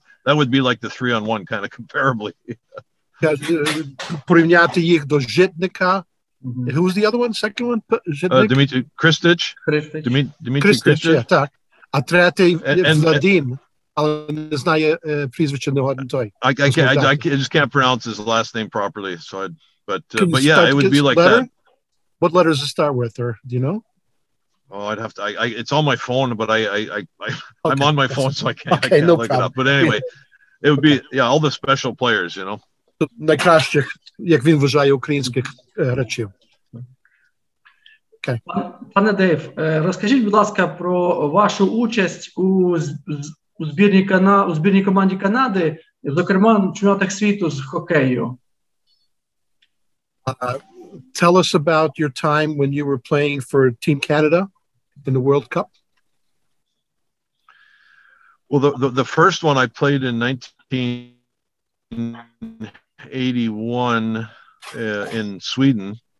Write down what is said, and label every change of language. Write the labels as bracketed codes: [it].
[en] That would be like the 3-on-1 kind of comparably. [uk] Порівняти їх до Житника. [en] Who was the other one? Second one? Dmitry Kristich. Dmitry Kristich. [uk] Так. А третій Владим, але не знає прізвище не один той. [en] I just can't pronounce his last name properly, so but yeah, it would be like that. What letters does it start with, or do you know? Oh, I'd have to. It's on my phone, but I'm on my phone, so I can't no look problem. it up. But anyway, it would be all the special players, you know. [uk] Найкращих, як він вважає, українських гравців. [en] Okay. [uk] Пане Дейв, розкажіть, будь ласка, про вашу участь у збірній команді Канади, зокрема, на чемпіонатах світу з хокею. [en] Tell us about your time when you were playing for Team Canada in the World Cup. Well, the first one I played in 1981 in Sweden.